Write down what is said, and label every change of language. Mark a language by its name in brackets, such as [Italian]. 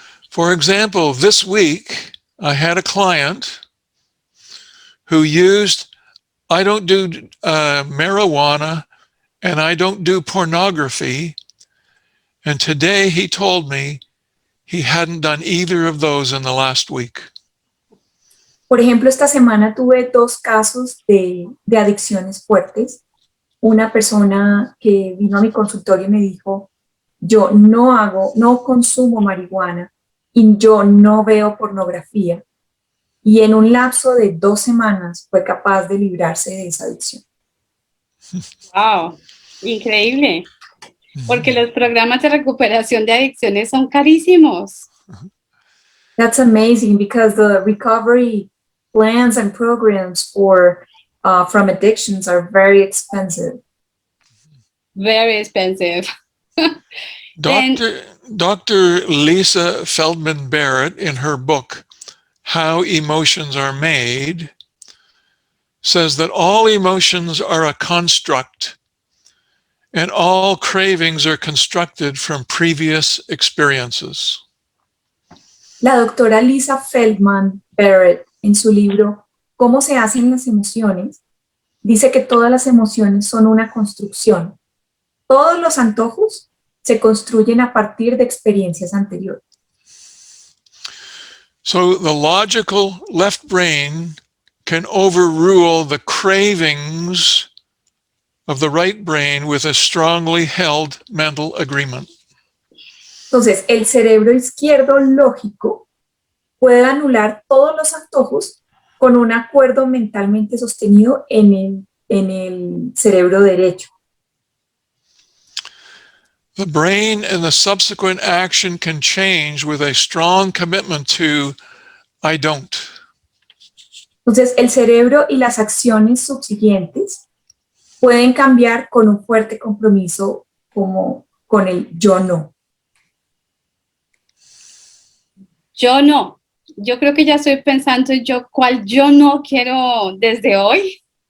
[English] For example, this week, I had a client who used, I don't do marijuana and I don't do pornography. And today he told me he hadn't done either of those in the last week. [Spanish] Por ejemplo, esta semana tuve 2 casos de adicciones fuertes. Una persona que vino a mi consultorio y me dijo, yo no consumo marihuana y yo no veo pornografía. Y en un lapso de 2 semanas fue capaz de librarse de esa adicción. Wow, increíble. Porque los programas de recuperación de adicciones son carísimos. [English] That's amazing because the recovery plans and programs from addictions are very expensive. Very expensive. Dr. Lisa Feldman Barrett, in her book, How Emotions Are Made, says that all emotions are a construct and all cravings are constructed from previous experiences. [Spanish] La doctora Lisa Feldman Barrett, en su libro ¿Cómo se hacen las emociones?, dice que todas las emociones son una construcción. Todos los antojos se construyen a partir de experiencias anteriores. [English] So the logical left brain can overrule the cravings of the right brain with a strongly held mental agreement. [Spanish] Entonces, el cerebro izquierdo lógico puede anular todos los antojos con un acuerdo mentalmente sostenido en el cerebro derecho. [English] The brain and the subsequent action can change with a strong commitment to I don't. [Spanish] Entonces, el cerebro y las acciones subsiguientes pueden cambiar con un fuerte compromiso como con el yo no. Yo no. Yo creo que ya estoy pensando cuál yo no quiero desde hoy.